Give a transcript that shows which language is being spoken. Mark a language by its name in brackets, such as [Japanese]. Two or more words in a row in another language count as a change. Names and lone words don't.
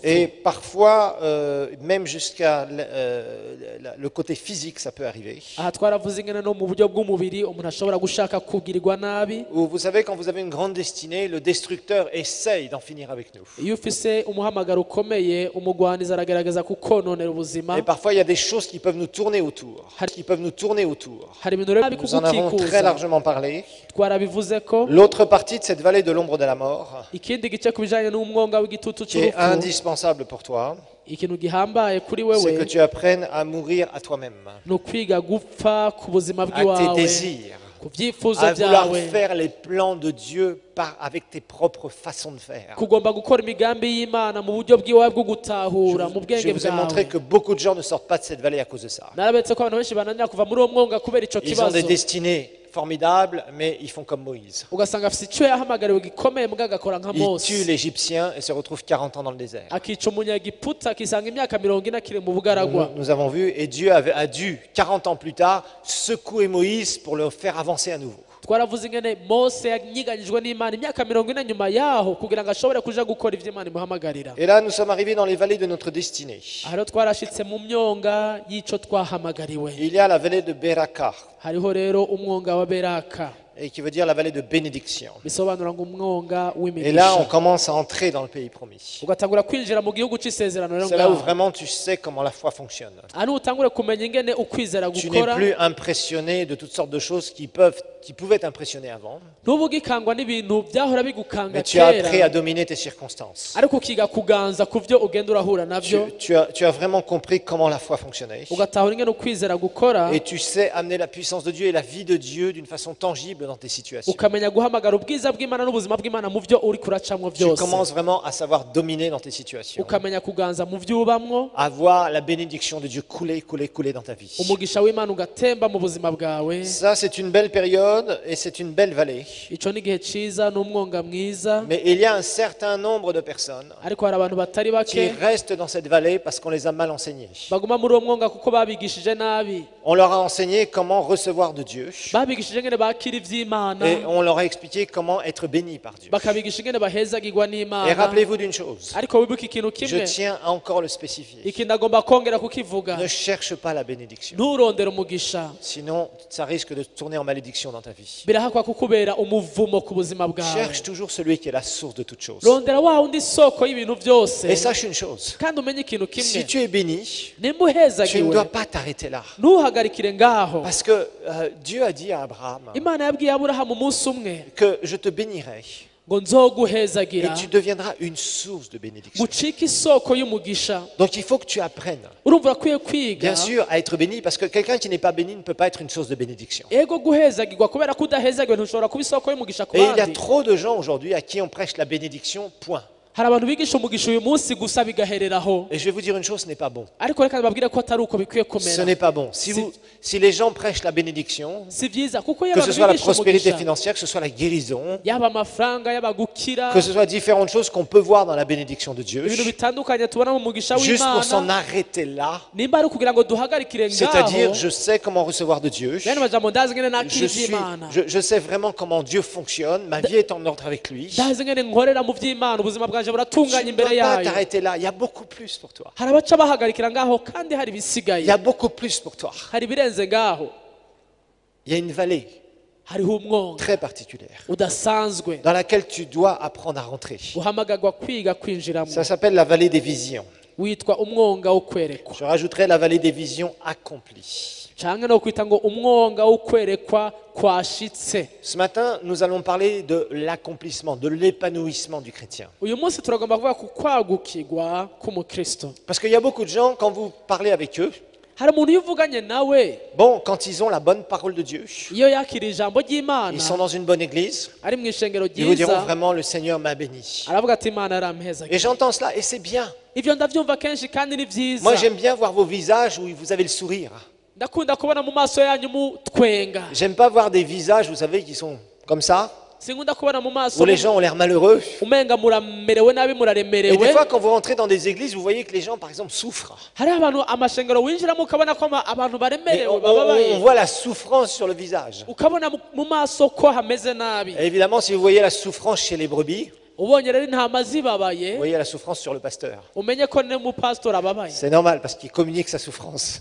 [French] Et parfois, même jusqu'à le côté physique, ça peut arriver. [Rundi] Aha twaravuze ingene no mu buryo bw'umubiri umuntu ashobora gushaka kugirirwa nabi. [French] Ou vous savez, quand vous avez une grande destinée, le destructeur essaye d'en finir avec nous. [Rundi] Iyo ufise umuhamagaro ukomeye, umugwaniza aragerageza kukononera ubuzima. [French] Et parfois, il y a des choses qui peuvent nous tourner autour. Qui peuvent nous tourner autour. [Rundi] Hari ibintu rero [French] Nous en avons très [Rundi] bikukikuza. [French] largement parlé. [Rundi] Twarabivuze ko [French] L'autre partie de cette vallée de l'ombre de la mort, [Rundi] ikindi gice ku bijanye n'umwonga w'igitutu [French] qui est [Rundi] c'urupfu, [French] indispensable pour toi, [Rundi] ikintu gihambaye kuri [French] c'est que [Rundi] wewe [French] tu apprennes à mourir à toi-même, [Rundi] ni ukwiga gupfa ku buzima [French] à tes [Rundi] bw'iwawe, [French] désirs, [Rundi] ku vyifuzo [French] à vouloir [Rundi] vyawe, [French] faire les plans de Dieu avec tes propres façons de faire. [Rundi] kugomba gukora imigambi y'Imana mu buryo bw'iwawe bwo gutahura mu [French] Je [Rundi] bwenge [French] vous ai montré [Rundi] bwawe. [French] que beaucoup de gens ne sortent pas de cette vallée à cause de ça. [Rundi] Narabetse ko abantu benshi bananira kuva muri uwo mwonga kubera ico [French] Ils ont des [Rundi] kibazo, [French] destinées formidables, mais ils font comme Moïse. [Rundi] ugasanga afise ico yahamagariwe gikomeye mbwa agakora nka [French] Il tue [Rundi] Mose, [French] l'Égyptien et se retrouve 40 ans dans le désert. [Rundi] akica umunyagiputa akisanga imyaka 40 akiri mu bugaragwa. [French] Nous avons vu, et Dieu a dû, 40 ans plus tard, secouer Moïse pour le faire avancer à nouveau. [Rundi] Twaravuze ingene Mose yanyiganyijwe n'Imana imyaka 40 nyuma yaho kugira ngo ashobore kuja gukora ivyo Imana imuhamagarira. [French] Et là, nous sommes arrivés dans les vallées de notre destinée. [Rundi] Aha rero twarashitse mu myonga y'ico twahamagariwe. [French] Il y a la vallée de Beraka, [Rundi] Hariho rero umwonga wa Beraka, [French] et qui veut dire la vallée de bénédiction. [Rundi] bisobanura ngo umwonga [French] Et là, on [Rundi] w'imigisha. [French] commence à entrer dans le pays promis. [Rundi] Ugatangura kwinjira mu gihugu c'isezerano rero [French] C'est là où [Rundi] ngaho. [French] vraiment tu sais comment la foi fonctionne. [Rundi] Hano utangure kumenya ingene ukwizera [French] Tu n'es [Rundi] gukora, [French] plus impressionné de toutes sortes de choses qui pouvaient t'impressionner avant, [Rundi] ntuba ugikangwa n'ibintu byahora bigukanga [French] mais tu as appris à [Rundi] kera, [French] dominer tes circonstances. [Rundi] ariko ukiga kuganza ku vyo ugenda urahura navyo, [French] Tu as vraiment compris comment la foi fonctionnait. [Rundi] ugatahura ingene ukwizera gukora, [French] Et tu sais amener la puissance de Dieu et la vie de Dieu d'une façon tangible dans tes situations. [Rundi] ukamenya guhamagara ubwiza bw'Imana n'ubuzima bw'Imana mu vyo uri kuracamwo [French] Tu [Rundi] byose, [French] commences vraiment à savoir dominer dans tes situations, [Rundi] ukamenya kuganza mu vyo ubamwo, [French] à voir la bénédiction de Dieu couler, couler, couler dans ta vie. [Rundi] umugisha w'Imana ugatemba mu buzima bwawe. [French] Ça, c'est une belle période et c'est une belle vallée. [Rundi] Ico ni igihe ciza n'umwonga mwiza, [French] Mais il y a un certain nombre de personnes [Rundi] ariko hari abantu batari [French] qui [Rundi] bake [French] restent dans cette vallée parce qu'on les a mal enseignés. [Rundi] baguma muri uwo mwonga kuko babigishije nabi, [French] On leur a enseigné comment recevoir de Dieu [Rundi] babigishije ingene bakira ivy'Imana, [French] et on leur a expliqué comment être béni par Dieu. [Rundi] bakabigisha ingene bahezagirwa [French] Et [Rundi] n'Imana. [French] rappelez-vous d'une chose, [Rundi] Ariko wibuke ikintu [French] je [Rundi] kimwe, [French] tiens à encore le spécifier. [Rundi] iki ndagomba kongera kukivuga, [French] Ne cherche pas la bénédiction. [Rundi] nturondere umugisha, [French] Sinon, ça risque de tourner en malédiction dans ta vie. [Rundi] birahakwa kukubera umuvumo ku buzima bwawe. [French] Cherche toujours celui qui est la source de toutes choses. [Rundi] Rondera wa wundi soko y'ibintu byose, [French] Et sache une chose, [Rundi] kandi umenye ikintu [French] si [Rundi] kimwe, [French] tu es béni, [Rundi] nimba [French] tu ne [Rundi] uhezagiwe [French] dois pas t'arrêter là. [Rundi] ntuhagarikire ngaho. [French] Parce que Dieu a dit à Abraham [Rundi] Imana yabwiye Aburahamu umunsi umwe [French] que je te bénirai [Rundi] ngo [French] et [Rundi] nzoguhezagira [French] tu deviendras une source de bénédiction. [Rundi] gucika isoko y'umugisha. [French] Donc il faut que tu apprennes, [Rundi] Urumva urakwiye kwiga, [French] bien sûr, à être béni, parce que quelqu'un qui n'est pas béni ne peut pas être une source de bénédiction. [Rundi] ego guhezagirwa kubera ko udahezagiwe ntushobora kuba isoko y'umugisha ku [French] Et il y a [Rundi] bandi. [French] trop de gens aujourd'hui à qui on prêche la bénédiction, point. [Rundi] Hari abantu bigisha umugisha uyu munsi gusa bigahereraho, [French] Et je vais vous dire une chose, ce n'est pas bon. [Rundi] ariko reka babwire ko atari uko bikwiye [French] Ce [Rundi] kumera. [French] n'est pas bon. Si les gens prêchent la bénédiction, [Rundi] Si vyiza kuko iyo [French] que ce [Rundi] abantu [French] soit la [Rundi] bigisha [French] prospérité [Rundi] umugisha, [French] financière, que ce soit la guérison, [Rundi] yaba amafaranga, yaba gukira, [French] que ce soit différentes choses qu'on peut voir dans la bénédiction de Dieu, [Rundi] ibintu bitandukanye tubona mu mugisha [French] juste pour s'en [Rundi] w'Imana, [French] arrêter là, [Rundi] nimba ari ukugira ngo duhagarikire [French] c'est-à-dire [Rundi] ngaho, [French] je sais comment recevoir de Dieu, [Rundi] bene majambo ndazi ngene nakira ivy'Imana, [French] je sais vraiment comment Dieu fonctionne, ma vie est en ordre avec lui, [Rundi] ndazi ngene nkorera mu vy'Imana, ubuzima bwanje butangaje buratunganye [French] Tu ne [Rundi] imbere [French] dois pas [Rundi] yayo. [French] t'arrêter là. Il y a beaucoup plus pour toi. [Rundi] Hari abaca bahagarikira ngaho kandi hari [French] Il [Rundi] ibisigaye, [French] y a beaucoup plus pour toi. [Rundi] hari ibirenze ngaho. [French] Il y a une vallée [Rundi] Hariho umwonga [French] très particulière [Rundi] udasanzwe [French] dans laquelle tu dois apprendre à rentrer. [Rundi] uhamagagwa kwiga kwinjiramo, [French] Ça s'appelle la vallée des visions. [Rundi] witwa umwonga wo kwerekwa, [French] Je rajouterai la vallée des visions accomplies. [Rundi] canke no kwita ngo umwonga wo kwerekwa kwashitse. [French] Ce matin, nous allons parler de l'accomplissement, de l'épanouissement du chrétien. [Rundi] Uyu munsi turagomba kuvuga ku kwagukirwa k'umukristo. [French] Parce qu'il y a beaucoup de gens, quand vous parlez avec eux, [Rundi] Hari umuntu iyo uvuganye nawe, [French] bon, quand ils ont la bonne parole de Dieu, [Rundi] iyo yakiriye ijambo ry'Imana, [French] ils sont dans une bonne église, [Rundi] ari mu ishengero [French] ils vous diront [Rundi] ryiza, [French] vraiment le Seigneur m'a béni. [Rundi] aravuga ati Imana yarampezaga. [French] Et j'entends cela et c'est bien. [Rundi] Ivyo ndavyumva kenshi kandi ni vyiza. [French] Moi j'aime bien voir vos visages où vous avez le sourire. [Rundi] Ndakunda kubona mu maso yanyu mutwenga. [French] J'aime pas voir des visages, vous savez, qui sont comme ça, [Rundi] Sinkunda kubona mu maso [French] où les gens ont l'air malheureux. [Rundi] umenga muramerewe nabi [French] Et des [Rundi] muraremerewe. [French] fois quand vous rentrez dans des églises, vous voyez que les gens par exemple souffrent. [Rundi] Hari abantu amashengero winjiramo ukabona ko abantu [French] Et [Rundi] baremerewe [French] on [Rundi] bababaye, [French] voit la souffrance sur le visage. [Rundi] ukabona mu maso ko hameze nabi. [French] Et évidemment, si vous voyez la souffrance chez les brebis, [Rundi] Ubonye rero intama [French] vous [Rundi] zibabaye, [French] voyez la souffrance sur le pasteur. [Rundi] umenye ko n'umupasitori ababaye, [French] C'est normal parce qu'il communique sa souffrance.